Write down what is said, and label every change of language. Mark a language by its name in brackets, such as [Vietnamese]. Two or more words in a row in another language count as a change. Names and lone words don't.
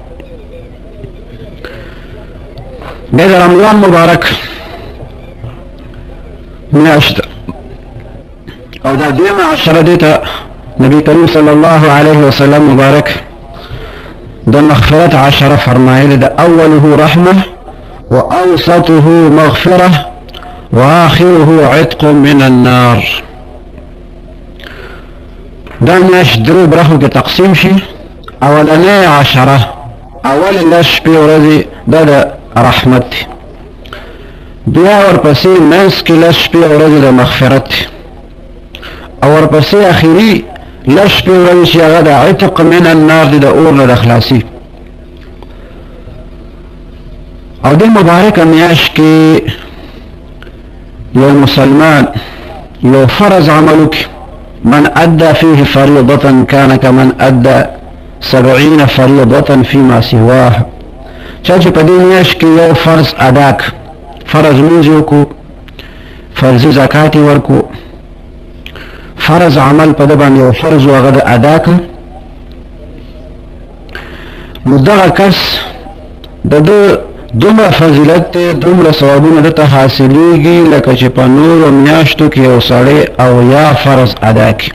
[Pashto] بیا د رمضان مبارک میاشت او دا دویمه عشره دې ته نبی کریم [Arabic] صلی الله علیه وسلم [Pashto] مبارک د مغفرت عشره فرمایلی ده. [Arabic] اوله رحمه و اوسطه مغفره و آخره عتق من النار. [Pashto] دا میاشت درو برخو کې تقسیم شي. اولنۍ عشره، اول لس شپې ورځې دا د رحمت دی، بیا ورپسې منځ کې لس شپې ورځې د مغفرت دی، او ورپسې اخري لس شپې ورځې چې هغه د [Arabic] عتق من النار [Pashto] دی، د اور نه د خلاصي. او دې مبارکه میاشت کې یو مسلمان یو فرض عمل وکړي، [Arabic] من ادى فيه فريضة كان كمن ادى 70 فريضة فيما سواه. [Pashto] چا چې په دې میاشت کې یو فرض ادا کړ، فرض لمونځ وکړو، فرضي زکات یې ورکړو، فرض عمل په ده باندې یو فرض و هغه د ادا کړ، نو دغه کس د ده دومره فضیلت دی، دومره ثوابونه ده ته حاصلیږي لکه چې په نورو میاشتو کې یو سړی اویا فرض ادا کړي.